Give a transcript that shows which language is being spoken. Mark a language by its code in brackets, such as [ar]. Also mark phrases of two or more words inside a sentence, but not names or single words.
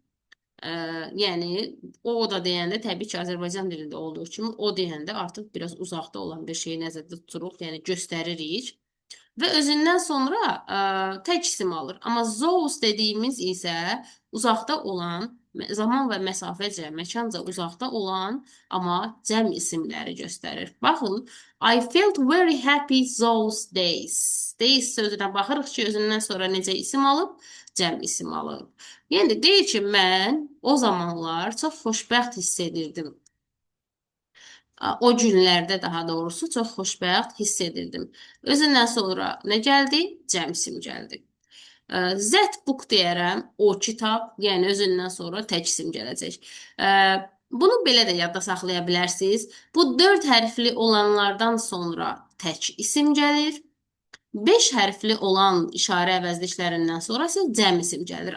[az] Yəni, o da deyəndə təbii ki, Azərbaycan dilində olduğu kimi o deyəndə artıq biraz uzaqda olan bir şeyi nəzərdə tuturuq, yəni göstəririk. Və özündən sonra tək isim alır. Amma zoos dediyimiz isə uzaqda olan, zaman və məsafəcə, məkanca uzaqda olan, amma cəm isimləri göstərir. Baxın, [en] I felt very happy those days. [az] Days sözünə baxırıq ki, özündən sonra necə isim alıb? Cəm isim alıb. Yəni, deyir ki, mən o zamanlar çox xoşbəxt hiss edirdim. O günlərdə daha doğrusu çox xoşbəxt hiss edirdim. Özündən sonra nə gəldi? Cəm isim gəldi. [en] That book [az] deyərəm, o kitab, yəni özündən sonra tək isim gələcək. Bunu belə də yadda saxlaya bilərsiniz. Bu 4 hərfli olanlardan sonra tək isim gəlir. 5 hərfli olan işarə əvəzliklərindən sonra isə cəm isim gəlir.